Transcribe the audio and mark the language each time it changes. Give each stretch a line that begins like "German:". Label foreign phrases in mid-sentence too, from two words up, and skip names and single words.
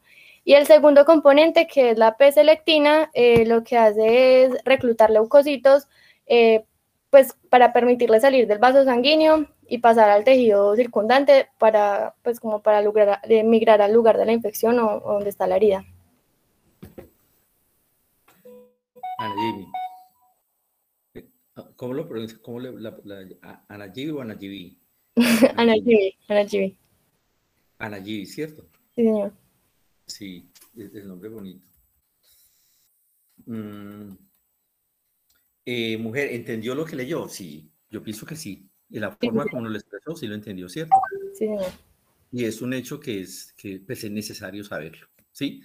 Spanish: Y el segundo componente, que es la P-selectina, lo que hace es reclutar leucocitos pues para permitirle salir del vaso sanguíneo y pasar al tejido circundante para migrar al lugar de la infección o donde está la herida. Ana Gibi. ¿Cómo lo pronuncia? ¿Ana Gibi o Ana Gibi? Ana Gibi. Ana Gibi, ¿cierto? Sí, señor. Sí, es el nombre bonito. Mujer, ¿entendió lo que leyó? Sí, yo pienso que sí. Y la forma como nos lo expresó, sí lo entendió, ¿cierto? Sí, señor. Y es un hecho que pues, es necesario saberlo, ¿sí?